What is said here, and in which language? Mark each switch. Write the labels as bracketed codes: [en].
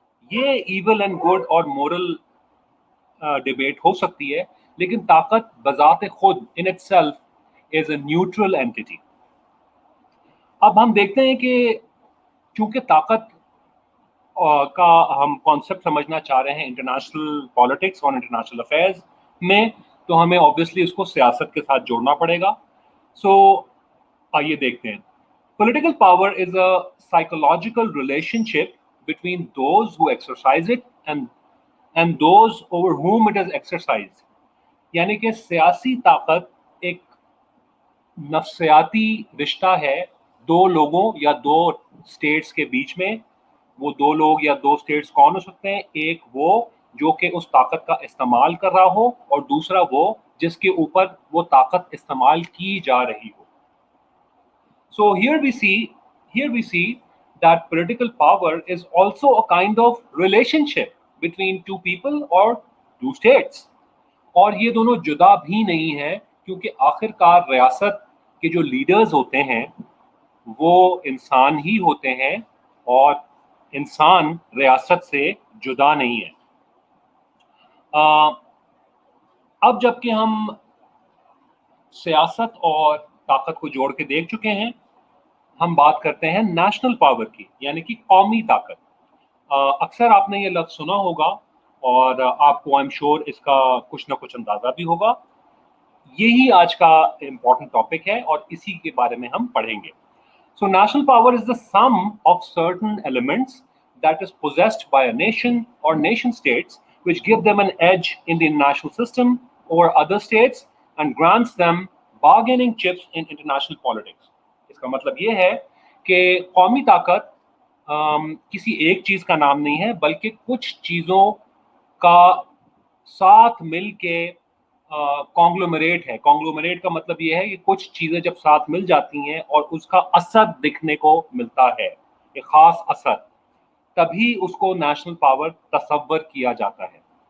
[hi] ये evil and good और moral debate हो सकती है, लेकिन ताकत बजाते खुद [en] In itself is a neutral entity. [hi] अब हम देखते हैं कि चूंकि ताकत का हम कॉन्सेप्ट समझना चाह रहे हैं इंटरनेशनल पॉलिटिक्स और इंटरनेशनल अफेयर्स में, तो हमें ऑब्वियसली उसको सियासत के साथ जोड़ना पड़ेगा. सो आइए देखते हैं. [en] Political power is a psychological relationship between those who exercise it and those over whom it is exercised. [hi] यानी कि सियासी ताकत एक नफ्सियाती रिश्ता है दो लोगों या दो स्टेट्स के बीच में. वो दो लोग या दो स्टेट्स कौन हो सकते हैं? एक वो जो कि उस ताकत का इस्तेमाल कर रहा हो, और दूसरा वो जिसके ऊपर वो ताकत इस्तेमाल की जा रही हो. [en] So here we see that political power is also a kind of relationship between two people or two states. [hi] और ये दोनों जुदा भी नहीं है, क्योंकि आखिरकार रियासत के जो लीडर्स होते हैं वो इंसान ही होते हैं, और इंसान रियासत से जुदा नहीं है. अब जबकि हम सियासत और ताकत को जोड़ के देख चुके हैं, हम बात करते हैं नेशनल पावर की, यानी कि कौमी ताकत. अक्सर आपने ये लफ्ज सुना होगा और आपको [en] I am sure [hi] इसका कुछ ना कुछ अंदाजा भी होगा. यही आज का इम्पोर्टेंट टॉपिक है और इसी के बारे में हम पढ़ेंगे. [en] So national power is the sum of certain elements that is possessed by a nation or nation states, which give them an edge in the international system over other states and grants them bargaining chips in international politics. [hi] इसका मतलब ये है कि कौमी ताकत किसी एक चीज का नाम नहीं है, बल्कि कुछ चीजों का साथ मिल के कॉन्ग्लोमरेट है. कॉन्ग्लोमरेट का मतलब ये है कि कुछ चीजें जब साथ मिल जाती हैं और उसका असर दिखने को मिलता है, एक खास असर, तभी उसको नेशनल पावर तसव्वुर किया जाता है.